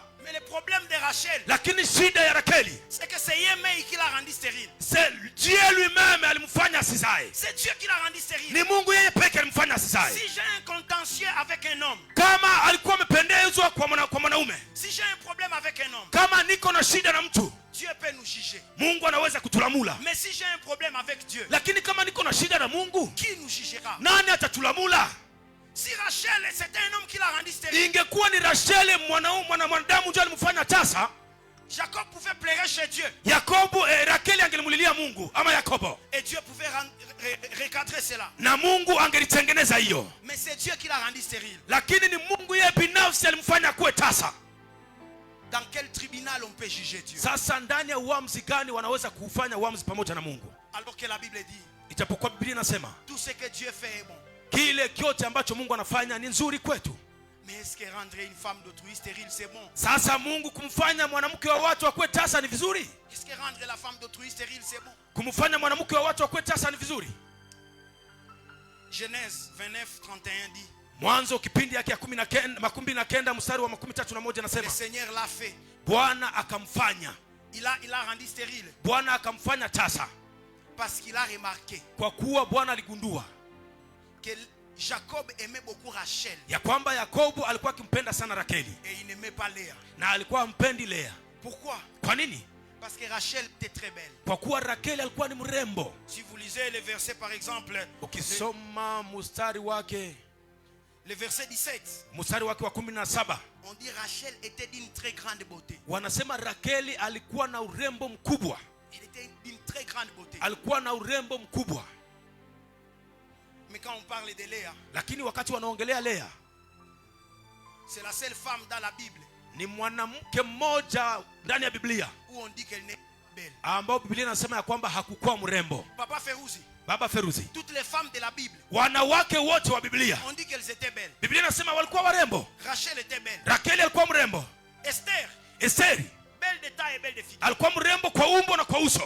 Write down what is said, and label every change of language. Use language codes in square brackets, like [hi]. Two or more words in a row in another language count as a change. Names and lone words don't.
[fr] Mais le problème de Rachel, [sw] lakini shida ya Rakeli, [fr] c'est que c'est Yemei qui l'a rendu stérile. C'est Dieu lui-même [sw] alimfanya asizae. [fr] C'est Dieu qui l'a rendu stérile. [sw] Ni Mungu yeye pekee alimfanya asizae. [fr] Si j'ai un contentieux avec un homme, [sw] kama alikuwa amependezwa kwa mwanaume, [fr] si j'ai un problème avec un homme, [sw] kama niko na shida na mtu, [fr] Dieu peut nous juger. [sw] Mungu anaweza kutulamula. [fr] Mais si j'ai un problème avec Dieu, [sw] lakini kama niko na shida na Mungu, [fr] qui nous jugera? [sw] Nani atatulamula? [fr] Si Rachel, c'était un homme qui l'a rendu stérile, [sw] ingekuwa ni Rachel mwanadamu ndio alimfanya tasa, [fr] Jacob pouvait pleurer chez Dieu. [sw] Yakobo Rakeli angelimulilia Mungu ama Yakobo. [fr] Et Dieu pouvait recadrer cela. [sw] Na Mungu angelitengeneza hiyo. [fr] Mais c'est Dieu qui l'a rendu stérile. [sw] Lakini ni Mungu yeye binafsi alimfanya kuwe tasa. [fr] Dans quel tribunal on peut juger Dieu? [sw] Sasa ndani ya uamuzi gani wanaweza kufanya uamuzi pamoja na Mungu? [fr] Alors que la Bible dit, [sw] ijapokuwa Biblia inasema [fr] tout ce que Dieu fait est bon. [sw] Kile kyote ambacho Mungu anafanya ni nzuri kwetu. [fr] Mais est-ce que rendre une femme d'autrui stérile c'est bon? [sw] Sasa Mungu kumfanya mwanamke wa watu akuwe tasa ni vizuri? [fr] Est-ce que rendre la femme d'autrui stérile c'est bon? [sw] Kumfanya mwanamke wa watu akuwe tasa ni vizuri? [fr] Genèse 29:31 dit, [sw] Mwanzo kipindi yake ya 19 mstari wa 31 nasema, [fr] le Seigneur l'a fait. [sw] Bwana akamfanya. [fr] Il a rendu stérile. [sw] Bwana akamfanya tasa. [fr] Parce qu'il a remarqué. [sw] Kwa kuwa Bwana aligundua [fr] que Jacob aimait beaucoup Rachel. [sw] Ya kwamba Yakobo alikuwa akimpenda sana Rakeli. [fr] Et il n'aimait pas Léa. [sw] Na alikuwa hampendi Lea. [fr] Pourquoi? [sw] Kwa nini? [fr] Parce que Rachel était très belle. [sw] Kwa kuwa Rakeli alikuwa ni mrembo. [fr] Si vous lisez le verset par exemple, [sw] ukisoma mstari wake, [fr] le verset 17, [sw] mstari wake wa 17, [fr] on dit Rachel était d'une très grande beauté. [sw] Wanasema Rakeli alikuwa na urembo mkubwa. [fr] Il était d'une très grande beauté. [sw] Alikuwa na urembo mkubwa. [fr] Mais quand on parle de Léa, [sw] lakini wakati wanaongelea Lea, [fr] c'est la seule femme dans la Bible, [sw] ni mwanamke mmoja ndani ya Biblia [fr] où on dit qu'elle n'est belle, [sw] ambao Biblia inasema ya kwamba hakukuwa mrembo. [fr] Papa Feruzi, [sw] Baba Feruzi, [fr] toutes les femmes de la Bible, [sw] wanawake wote wa Biblia, [fr] on dit qu'elles étaient belles. [sw] Biblia inasema walikuwa warembo. [fr] Rachel était belle. [sw] Rakeli alikuwa mrembo. Esteri, [fr] belle de taille et belle de figure, [sw] alikuwa mrembo kwa umbo na kwa uso.